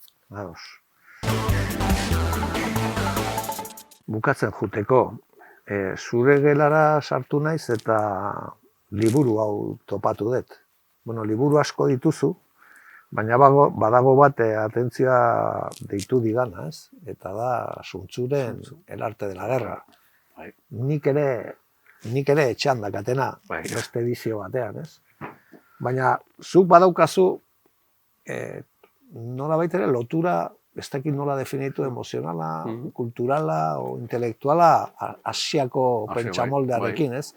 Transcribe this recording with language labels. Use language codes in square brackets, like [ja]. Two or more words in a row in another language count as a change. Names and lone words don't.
[eu] Bukatzen juteko, zure gelara sartu naiz eta liburu hau topatu dut. Bueno, liburu asko dituzu, baina badago bat atentzioa deitu digana, ez? Eta da, Sun-Tzuren El arte de la guerra. Nik ere etxean dakatena, beste edizio batean, ez? Baina, zuk badaukazu, nola baitere lotura, ez dakit nola definitu emozionala, kulturala o intelektuala Asiako pentsamoldearekin, ez?